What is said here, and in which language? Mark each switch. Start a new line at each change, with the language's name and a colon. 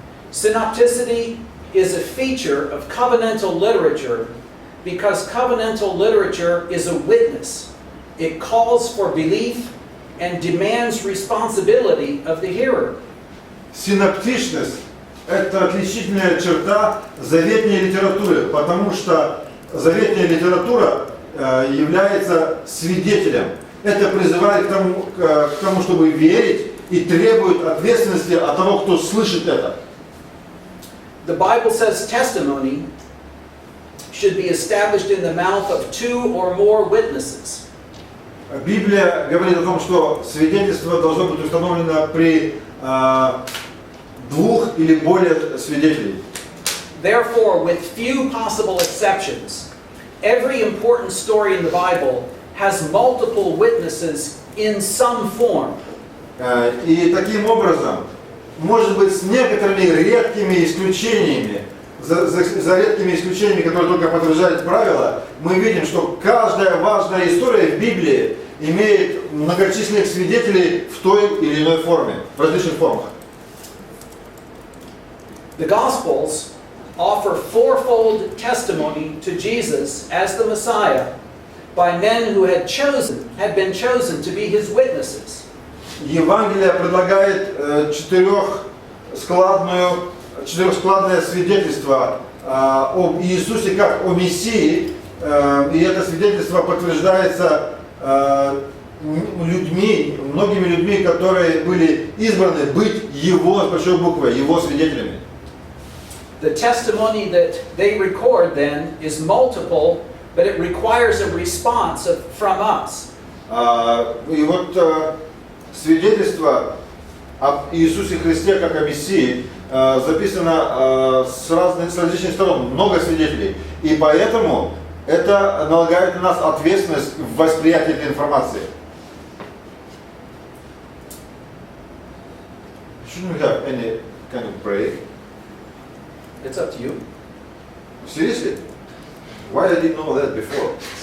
English: Synopticity is a feature of covenantal literature because covenantal literature is a witness. It calls for belief and demands responsibility of the hearer.
Russian: Синоптичность – это отличительная черта заветной литературы, потому что заветная литература является свидетелем. Это призывает к тому, чтобы верить, и требует ответственности от того, кто слышит это.
English: The Bible says testimony should be established in the mouth of 2 or more witnesses.
Russian: Библия говорит о том, что свидетельство должно быть установлено при 2 или более свидетелей.
English: Therefore, with few possible exceptions, every important story in the Bible has multiple witnesses in some form.
Russian: И таким образом, может быть, с некоторыми редкими исключениями, за редкими исключениями, которые только подтверждают правила, мы видим, что каждая важная история в Библии имеет многочисленных свидетелей в той или иной форме, в различных формах.
English: The Gospels offer fourfold testimony to Jesus as the Messiah by men who had been chosen to be his witnesses.
Russian: Евангелие предлагает четырехскладное свидетельство об Иисусе как о Мессии, и это свидетельство подтверждается многими людьми, которые были избраны быть Его, с большой буквы, Его свидетелями.
English: The testimony that they record then is multiple, but it requires a response from us.
Russian: И вот свидетельство об Иисусе Христе как о Мессии записано с различных сторон, много свидетелей. И поэтому это налагает на нас ответственность в восприятии этой информации.
English: Shouldn't we have any kind of break? It's up to you. Seriously? Why I didn't know that before?